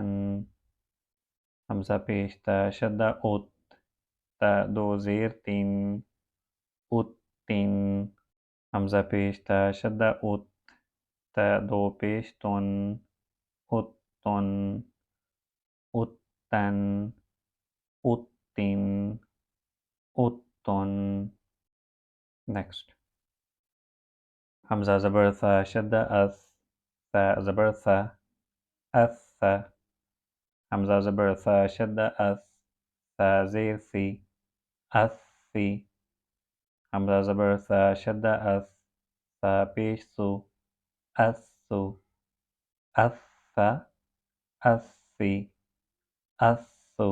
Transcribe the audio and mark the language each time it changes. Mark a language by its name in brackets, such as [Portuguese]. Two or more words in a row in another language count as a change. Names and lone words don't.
[Persian] حمزہ پیش تا شدہ اوت، تا دو زیر تین، اوت تین. حمزہ پیش تا شدہ اوت، تا دو پیش تن، اوت تن، اوت تن، اوت تین، اوت تن. نیکسٹ. حمزہ زبر ثا شدہ اث، ثا زبر ثا، اث ثا. حمزہ زبر ثا شدہ اث، ثا زیر ثی، اث ثی. حمزہ زبر ثا شدہ اث، ثا پیش ثو، اث ثو، اث ثا، اث ثی، اث ثو.